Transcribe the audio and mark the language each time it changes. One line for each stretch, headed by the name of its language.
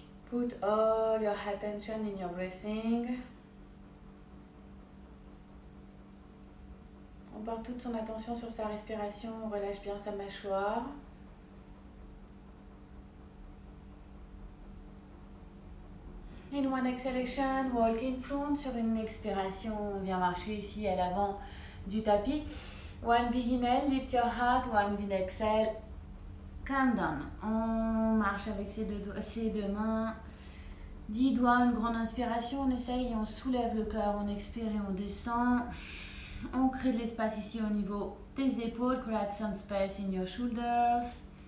English: Put all your attention in your breathing.
French: On porte toute son attention sur sa respiration, on relâche bien sa mâchoire.
English: In one exhalation, walk in front.
French: Sur une expiration, on vient marcher ici à l'avant du tapis.
English: One big inhale, lift your heart. One big exhale, come down.
French: On marche avec ses deux mains. 10 doigts, une grande inspiration, on essaye et on soulève le cœur. On expire et on descend. On crée de l'espace ici au niveau des épaules.
English: Create some space in your shoulders.